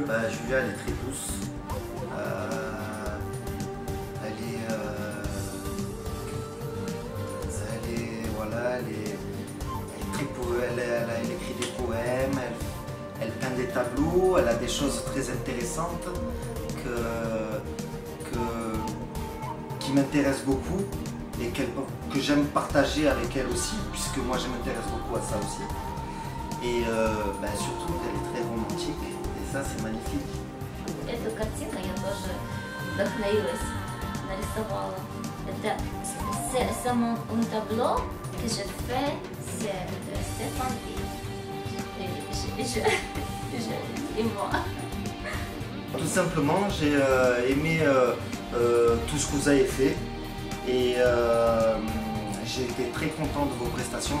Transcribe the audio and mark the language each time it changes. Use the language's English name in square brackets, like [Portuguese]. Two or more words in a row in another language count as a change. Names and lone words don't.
[French] Julia, elle est très douce. Elle est elle écrit des poèmes, elle peint des tableaux, elle a des choses très intéressantes qui m'intéressent beaucoup et que j'aime partager avec elle aussi, puisque moi je m'intéresse beaucoup à ça aussi. Et surtout qu'elle est très romantique, et ça c'est magnifique. [Russian] Эту картину я тоже вдохновилась, нарисовала. Это само [French] un tableau que je fais, c'est de Stéphane et moi. Tout simplement, j'ai aimé tout ce que vous avez fait et j'ai été très content de vos prestations.